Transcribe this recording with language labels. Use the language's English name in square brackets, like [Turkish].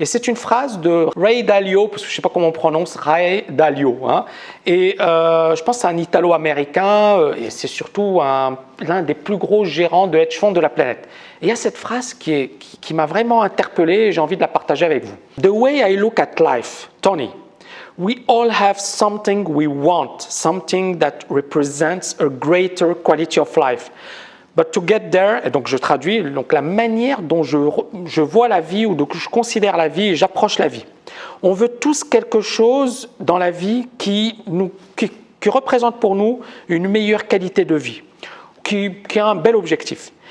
[French] Et c'est une phrase de Ray Dalio, parce que je ne sais pas comment on prononce, Ray Dalio. Et je pense que c'est un Italo-américain, et c'est surtout l'un des plus gros gérants de hedge funds de la planète. Et il y a cette phrase qui m'a vraiment interpellé et j'ai envie de la partager avec vous. [English] « The way I look at life, Tony, we all have something we want, something that represents a greater quality of life. But to get there, [French] et donc je traduis, donc la manière dont je vois la vie ou dont je considère la vie et j'approche la vie. On veut tous quelque chose dans la vie qui représente pour nous une meilleure qualité de vie, qui a un bel objectif.